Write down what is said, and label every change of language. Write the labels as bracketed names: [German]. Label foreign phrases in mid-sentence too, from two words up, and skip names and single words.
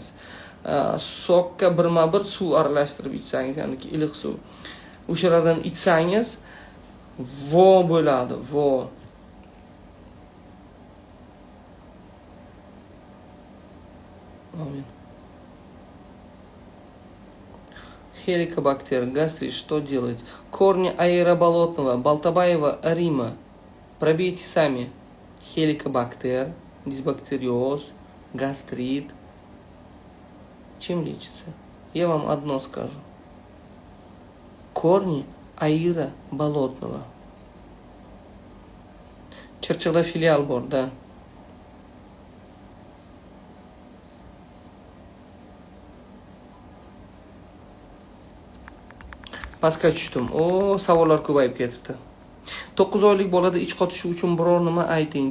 [Uzbek] Sokka birma-bir suv aralashtirib ichsangiz, ya'niki iliq suv. O'shalardan ichsangiz, vo bo'ladi, vo. Amin. [Russian] Хеликобактер, гастрит, что делать? Корни аэроболотного, Балтабаева, Рима. Пробейте сами. Хеликобактер, дисбактериоз, гастрит. Чем лечится? Я вам одно скажу. Корни аира болотного. [Uzbek] Chirchiqda filial bor, da. Pastga tushdim. Savollar ko'payib ketibdi. 9 oylik bolada ich qotishi uchun biror nima ayting.